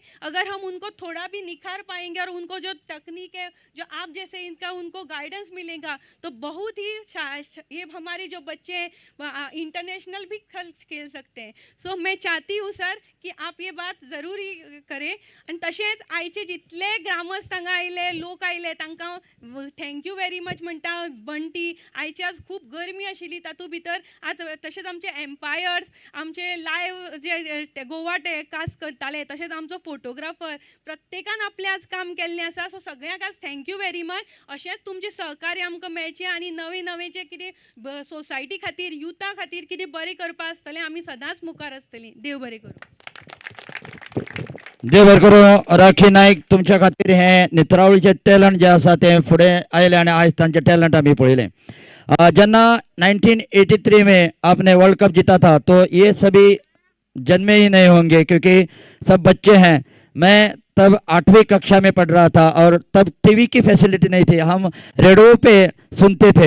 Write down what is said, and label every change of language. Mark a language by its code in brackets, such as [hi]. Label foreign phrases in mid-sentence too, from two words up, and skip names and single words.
[hi] अगर हम उनको थोड़ा भी निखार पाएंगे और उनको जो तकनीक है जो आप जैसे इनका उनको गाइडेंस मिलेगा तो बहुत ही ये हमारे जो बच्चे हैं इंटरनेशनल भी खेल सकते हैं. सो मैं चाहती हूँ सर की आप ये बात जरूर करें. [kok] आणि तसेच आयचे जितले ग्रामस्थ हांगा आयले लोक आयले तांकां [en] thank you very much [kok] म्हणटा. बंटी आयची आज खूप गरमी आशिल्ली तातूंत भितर आज तशेंच आमचे एम्पायर्स आमचे लायव्ह जे गोवा कास्ट करताले तशेंच आमचो फोटोग्राफर प्रत्येकान आपलें आज काम केल्लें आसा. सो सगळ्यांक आज [en] thank you very much. [kok] अशेंच तुमचें सहकार्य आमकां मेळचें आनी नवें नवें जें कितें सोसायटी खातीर युथा खातीर कितें बरें करपा आसतलें आमी सदांच मुखार आसतलीं. देव बरें करूं. देव बरें करूं. राखी नाईक तुमच्या खातीर हे नेत्रावळीचे टॅलंट जे आसा ते फुडें आयले आनी आयज तांचे टॅलंट आमी पळयले. [hi] जन्ना 1983 में आपने वर्ल्ड कप जीता था तो ये सभी जन्मे ही नहीं होंगे क्योंकि सब बच्चे हैं. मैं तब 8वीं कक्षा में पढ़ रहा था और तब टीवी की फैसिलिटी नहीं थी, हम रेडियो पे सुनते थे.